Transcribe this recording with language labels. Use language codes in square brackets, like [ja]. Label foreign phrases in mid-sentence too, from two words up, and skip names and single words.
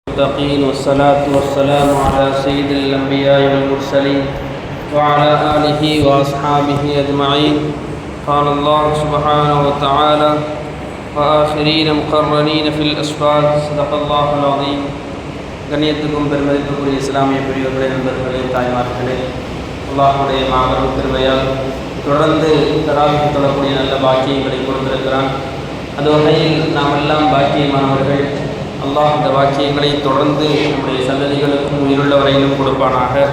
[ar] المتقين والصلاة والسلام على سيد الأنبياء والمرسلين وعلى آله وأصحابه أجمعين. قال الله سبحانه وتعالى وآخرين مقرنين في الأسفار. صدق الله العظيم. [ta] கண்ணியத்துக்கும் பெருமதிப்புக்குரிய இஸ்லாமிய பெரியவர்களே, நண்பர்களே, தாய்மார்களே, அல்லாஹ்வுடைய மாபெரும் பெருமையால் தொடர்ந்து தராவிக்கு தொழக்கூடிய நல்ல பாக்கியங்களை கொடுத்திருக்கிறான். அந்த வகையில் நாம் எல்லாம் பாக்கியமானவர்கள். அல்லாஹ் அந்த பாக்கியங்களை தொடர்ந்து நம்முடைய சந்ததிகளுக்கும் உயிருள்ள வரையிலும் கொடுப்பானாக.